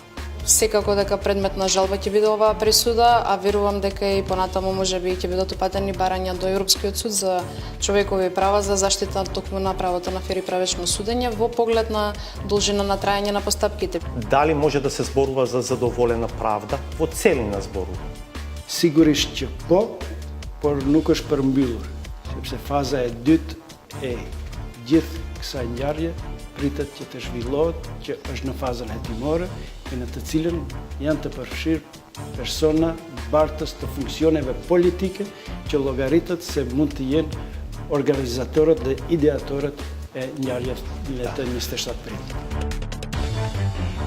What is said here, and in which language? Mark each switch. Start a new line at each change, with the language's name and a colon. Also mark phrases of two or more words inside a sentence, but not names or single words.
Macedonian: Секако дека предмет на жалба ќе биде оваа пресуда, а верувам дека и понатаму можеби ќе бидат упатени барања до Европскиот суд за човекови права за заштита токму на правото на фер и правечно судење во поглед на должина на траење на постапките. Дали може да се зборува за задоволена правда? Во целина зборува.
Albanian: Sigurisht që po, por nuk është përmbyllur, sepse faza e dytë e gjithë kësaj ngjarje pritet që të zhvillohet, që është në fazën hetimore, e në të cilën janë të përfshirë persona bartës të funksioneve politike që llogaritët se mund të jenë organizatorët dhe ideatorët e ngjarjeve të 27 pritit.